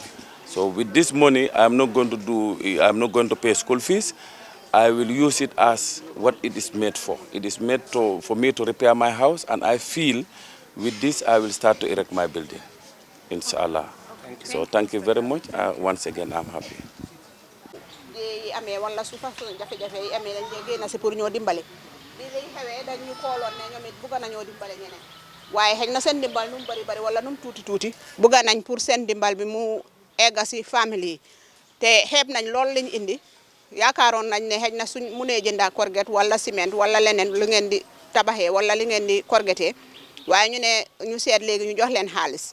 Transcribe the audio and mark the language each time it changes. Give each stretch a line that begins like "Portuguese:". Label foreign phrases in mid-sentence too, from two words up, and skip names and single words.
English: So with this money, I'm not going to pay school fees. I will use it as what it is made for. It is made for me to repair my house, and I feel with this I will start to erect my building, inshallah. So thank you very much. Once again, I'm happy.
Wolof: waaye xëy na seen dimbal nu mu bari bari wala nu mu tuuti tuuti bëgga nañ pour seen dimbal bi mu egga si famille yi te xeeb nañ lool liñ indi yaakaaroon nañ ne xëy na suñ munee jënda korget wala ciment wala leneen lu ngeen di tabaxee wala li ngeen di korgetee waaye ñu ne ñu seet léegi ñu jox leen xaalis